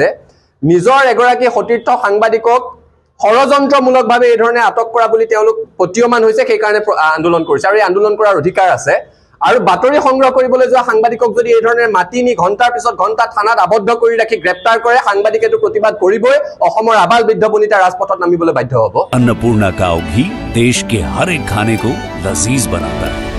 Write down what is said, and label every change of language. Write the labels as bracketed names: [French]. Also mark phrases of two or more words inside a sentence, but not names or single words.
[Assamese] নিজৰ এগৰাকী সতীৰ্থ সাংবাদিকক ষড়যন্ত্ৰমূলকভাৱে এই ধৰণে আটক কৰা বুলি তেওঁলোক প্ৰতীয়মান হৈছে, সেইকাৰণে আন্দোলন কৰিছে আৰু এই আন্দোলন কৰাৰ অধিকাৰ আছে। আৰু বাতৰি সংগ্ৰহ কৰিবলৈ যোৱা সাংবাদিকক যদি এই ধৰণে মাতি নি ঘণ্টাৰ পিছত ঘণ্টা থানাত আবদ্ধ কৰি ৰাখি গ্ৰেপ্তাৰ কৰে, সাংবাদিকেতো প্ৰতিবাদ কৰিবই, অসমৰ আবাল বৃদ্ধ বনিতা ৰাজপথত নামিবলৈ বাধ্য হ'ব। [Hindi] अन्नपूर्णा काव घी देश के हर एक खाने को लजीज बनाता है।